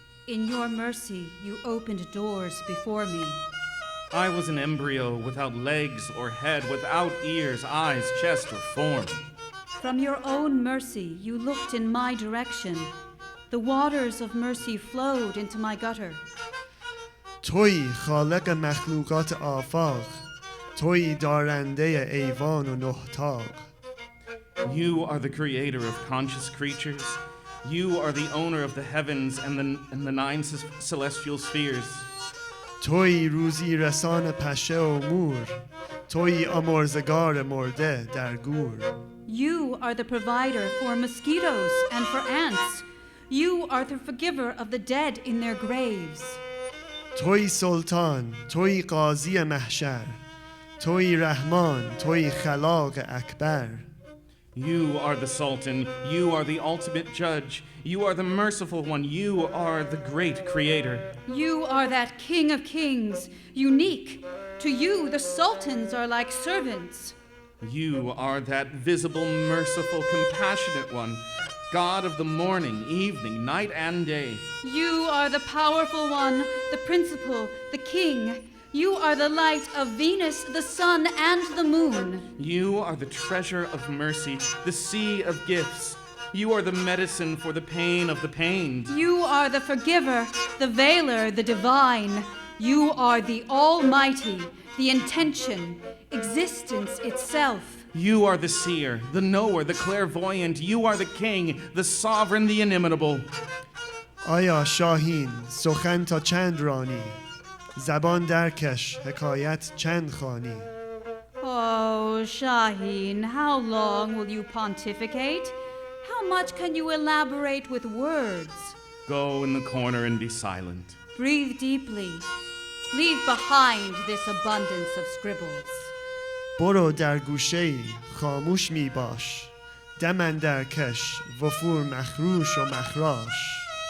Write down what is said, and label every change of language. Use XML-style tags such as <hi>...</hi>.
<en>In your mercy, you opened doors before me. I was an embryo without legs or head, without ears, eyes, chest, or form. From your own mercy, you looked in my direction. The waters of mercy flowed into my gutter.</en> <fa>تویی خالق مخلوقات آفاق، تویی دارنده ایوان و نهتاق.</fa> <en>You are the creator of conscious creatures. You are the owner of the heavens and the nine celestial spheres.</en> <fa>تویی روزی رسان پشه و مور، تویی آمرزگار مرده در گور.</fa> <en>You are the provider for mosquitoes and for ants. You are the forgiver of the dead in their graves.</en> <fa>تویی سلطان، تویی قاضی محشر، تویی رحمان، تویی خلاق اکبر.</fa> <en>You are the Sultan. You are the ultimate judge. You are the merciful one. You are the great creator. You are that King of Kings, unique. To you, the sultans are like servants. You are that visible, merciful, compassionate one, God of the morning, evening, night, and day. You are the powerful one, the principal, the king. You are the light of Venus, the sun, and the moon. You are the treasure of mercy, the sea of gifts. You are the medicine for the pain of the pained. You are the forgiver, the veiler, the divine. You are the almighty, the intention, existence itself. You are the seer, the knower, the clairvoyant. You are the king, the sovereign, the inimitable.</en> <fa>آیا شاهین سخن تا چند رانی، زبان درکش حکایت چند خوانی.</fa> <en>Oh, Shaheen, how long will you pontificate? How much can you elaborate with words? Go in the corner and be silent. Breathe deeply. Leave behind this abundance of scribbles.</en> <fa>برو در گوشه‌ای خاموش می باش، دم اندر کش وفور مخروش و مخراش.</fa>